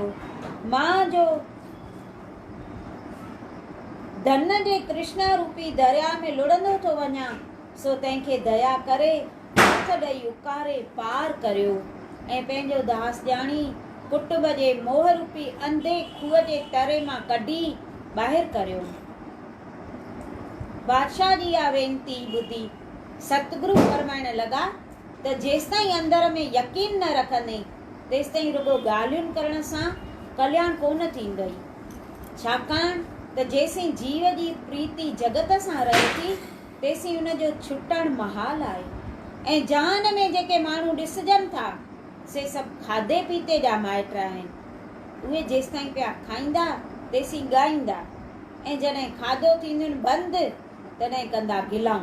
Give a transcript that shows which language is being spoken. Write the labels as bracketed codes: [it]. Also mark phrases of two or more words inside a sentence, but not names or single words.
[sd] मां जो धन जे कृष्णा रूपी दरिया में लुढ़ंदो थो वञा, सो तंहिंखे दया करे हथ ॾेई उकारे पार करियो ऐं पंहिंजो दास ॼाणी कुटुंब जे मोह रूपी अंधे खूह जे तरे मां कढी ॿाहिरि करियो। बादशाह जी इहा वेनती ॿुधी सतगुरु फरमाइण लॻा त जेसिताईं अंदर में यकीन न रखंदे तेसिताईं रुॻो ॻाल्हियुनि करण सां कल्याण कोन थींदई। छाकाणि त जेसीं जीव जी प्रीति जगत सां रहे थी तेसीं हुनजो छुटणु महाल आहे। ऐं जहान में जेके माण्हू ॾिसजनि था से सभु खाधे पीते जा माइट आहिनि। उहे जेसिताईं पिया खाईंदा तेसीं ॻाईंदा ऐं जॾहिं खाधो थींदुनि बंदि तॾहिं कंदा गिलाऊं।